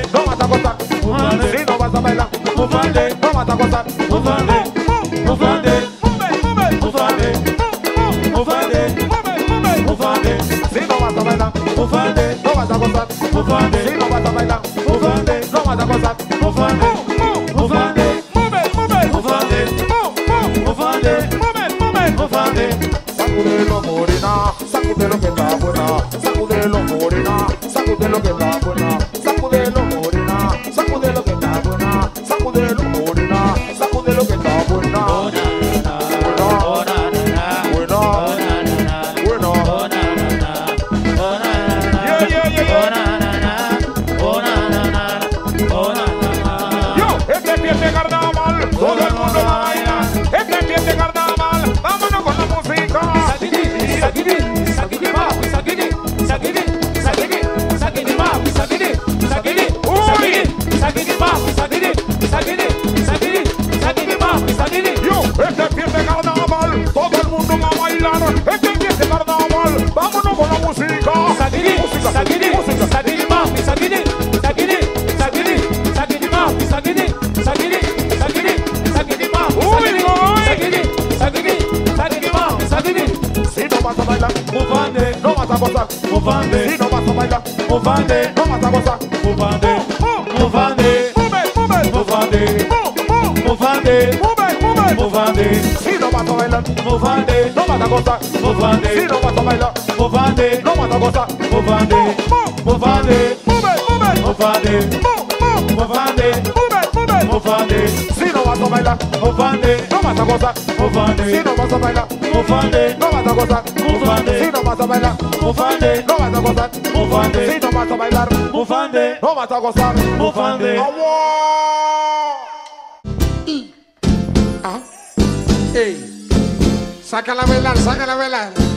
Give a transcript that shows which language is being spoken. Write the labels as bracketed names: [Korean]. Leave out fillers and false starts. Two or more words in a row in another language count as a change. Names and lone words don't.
[Spanish] no vas a gozar. Si no vas a bailar, bufande, no vas a gozar. bufande, bufande, bufande, bufande, bufande, Si no vas a bailar, bufande, no vas a gozar. bufande, Si no vas a bailar, bufande, no vas a gozar. bufande, bufande, bufande, bufande, bufande. Sacudelo morena, sacudelo que está buena. Sacudelo morena, sacudelo que está buena. Sacudelo morena, sacudelo que está buena. Sacudelo morena, sacudelo que está buena. Oh, na, na, na. Oh, na, na, na. Buena, Oh, na, na, na. buena. Oh, na, na, na. Oh, na, na, na. Yeah, yeah, yeah, yeah. Oh, na, na, na. Oh, na, na, na. Oh, na, na, na. Yo, este pie de carnaval, todo el mundo baila. Este pie de carnaval, vámonos con la música. Sakini, sakini, sakini, papi, sakini, sakini, sakini, sakini, papi, sakini, sakini, sakini, sakini, papi, sakini, sakini, sakini, sakini, papi, sakini. Yo, este pie de carnaval, todo el mundo va a bailar. Este pie de carnaval, vámonos con la música. Sakini, Música, sakini, música. sakini, papi, sakini, sakini, sakini, sakini, papi, sakini, sakini, sakini, sakini, papi, sakini, sakini, sakini, sakini, papi, sakini. Si no vas a bailar, Bufande, no vas a gozar. bufande, Si no vas a bailar, bufande, no vas a gozar. bufande, bufande, [English] Move, [Spanish] bufande, [English] move, [Spanish] bufande, [English] move. [Spanish] bufande, Si no vas a bailar, bufande, no vas a gozar. bufande, Si no vas a bailar, bufande, no vas a gozar. bufande, bufande, [English] Move, [Spanish] bufande, bufande, bufande, Si no vas a bailar, bufande, no vas a gozar. bufande, Si no vas a bailar, bufande, no vas a gozar. Bufande. Si no vas a bailar, bufande, no vas a gozar. Bufande. Si no vas a bailar, bufande, no vas a gozar. bufande. Ey, sácala a bailar, sácala a bailar.